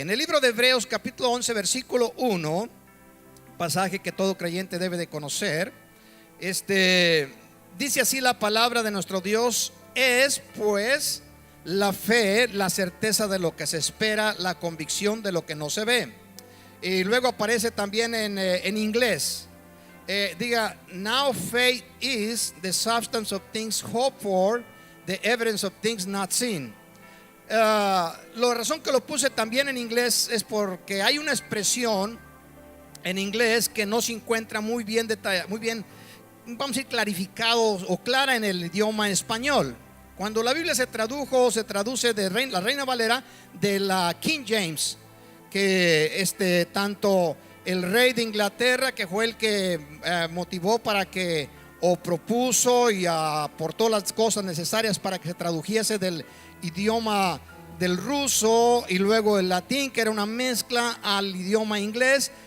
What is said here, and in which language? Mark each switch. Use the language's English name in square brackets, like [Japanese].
[Spanish] En el libro de Hebreos capítulo 11 versículo 1, pasaje que todo creyente debe de conocer, dice así la palabra de nuestro Dios: es pues la fe, la certeza de lo que se espera, la convicción de lo que no se ve. Y luego aparece también en inglés. [English] Diga: now faith is the substance of things hoped for, the evidence of things not seen. [Spanish] La razón que lo puse también en inglés es porque hay una expresión en inglés que no se encuentra muy bien vamos a decir, clarificado o clara en el idioma español. Cuando la Biblia se traduce de la Reina Valera de la King James, que tanto el rey de Inglaterra, que fue el que motivó para que, o propuso y aportó las cosas necesarias para que se tradujese del idioma del ruso, y luego el latín, que era una mezcla, al idioma inglés.